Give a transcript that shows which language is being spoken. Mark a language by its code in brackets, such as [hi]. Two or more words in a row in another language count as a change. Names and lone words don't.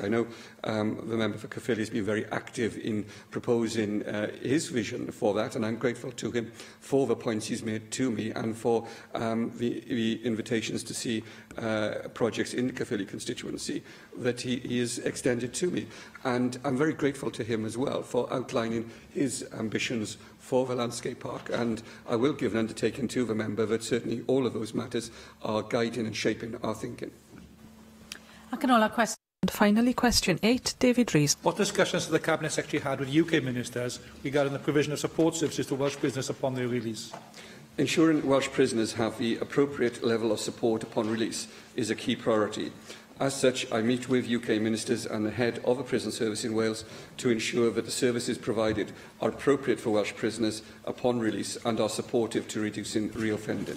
[en] I know the member for Caerphilly has been very active in proposing his vision for that, and I'm grateful to him for the points he's made to me and for the invitations to see projects in the Caerphilly constituency that he has extended to me. And I'm very grateful to him as well for outlining his ambitions for the landscape park, and I will give an undertaking to the member that certainly all of those matters are guiding and shaping our thinking. [cy] Ac yn ola, cwestiwn [en] And finally, question 8, David Rees. What discussions has the Cabinet Secretary had with UK ministers regarding the provision of support services to Welsh prisoners upon their release? Ensuring Welsh prisoners have the appropriate level of support upon release is a key priority. As such, I meet with UK ministers and the head of a prison service in Wales to ensure that the services provided are appropriate for Welsh prisoners upon release and are supportive to reducing reoffending.